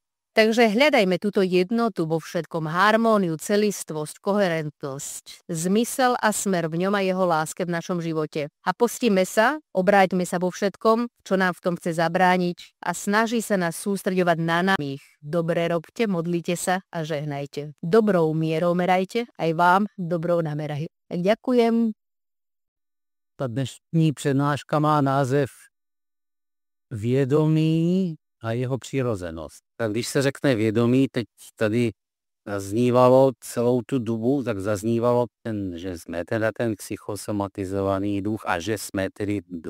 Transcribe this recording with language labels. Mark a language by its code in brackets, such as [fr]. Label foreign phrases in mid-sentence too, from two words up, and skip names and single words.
[sk] Takže hľadajme túto jednotu vo všetkom, harmóniu, celistvosť, koherentnosť, zmysel a smer v ňom a jeho láske v našom živote. A postíme sa, obráťme sa vo všetkom, čo nám v tom chce zabrániť a snaží sa nás sústreďovať na nami. Dobre robte, modlite sa a žehnajte. Dobrou mierou merajte, aj vám dobrou namerajú. Ďakujem. [cs] Ta dnešní přednáška má název Vědomí a jeho přirozenost. Tak když se řekne vědomí, teď tady zaznívalo celou tu dobu, tak zaznívalo že jsme teda ten psychosomatizovaný duch a že jsme tedy duch.